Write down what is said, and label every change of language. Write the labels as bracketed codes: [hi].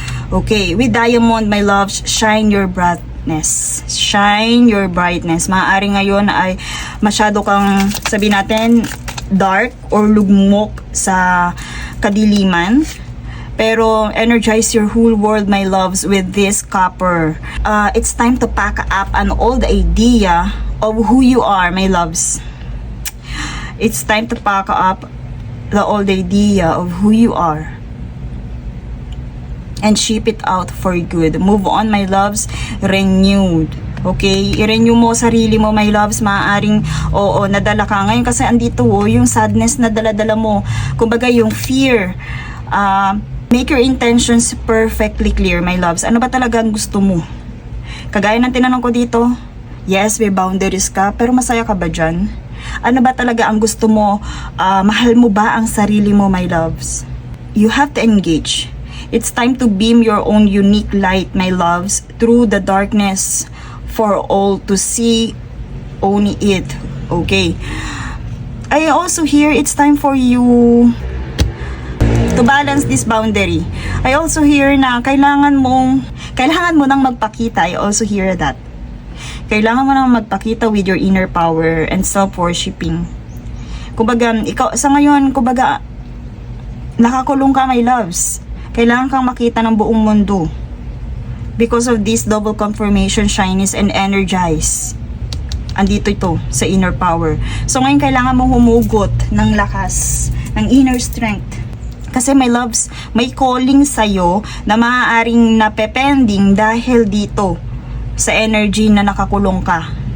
[en] Okay, with Diamond, my loves, shine your brightness. Shine your brightness. [tl] Maaari ngayon ay masyado kang, sabihin natin, dark or lugmok sa kadiliman. [en] Pero energize your whole world, my loves, with this copper. It's time to pack up an old idea of who you are, my loves. It's time to pack up the old idea of who you are and ship it out for good. Move on, my loves, renewed. [tl] Okay, i-renew mo sarili mo, my loves. Maaaring nadala ka ngayon kasi andito yung sadness na dala-dala mo, kumbaga yung fear. [en] Make your intentions perfectly clear, my loves. [tl] Ano ba talaga ang gusto mo? Kagaya ng tinanong ko dito, yes, may boundaries ka, pero masaya ka ba dyan? Ano ba talaga ang gusto mo? Mahal mo ba ang sarili mo, my loves? [en] You have to engage. It's time to beam your own unique light, my loves, through the darkness for all to see only it. Okay. I also hear it's time for you to balance this boundary. I also hear na [tl] kailangan mo nang magpakita. [en] I also hear that. [tl] Kailangan mo nang magpakita [en] with your inner power and self-worshipping. [tl] Kumbaga, ikaw, sa ngayon, kumbaga, nakakulong ka, my loves. Kailangan kang makita ng buong mundo. [en] Because of this double confirmation, shyness, and energize. [tl] Andito ito, sa inner power. So ngayon, kailangan mong humugot ng lakas, ng inner strength. Kasi my loves, may calling sa'yo na maaaring napepending dahil dito sa energy na nakakulong ka.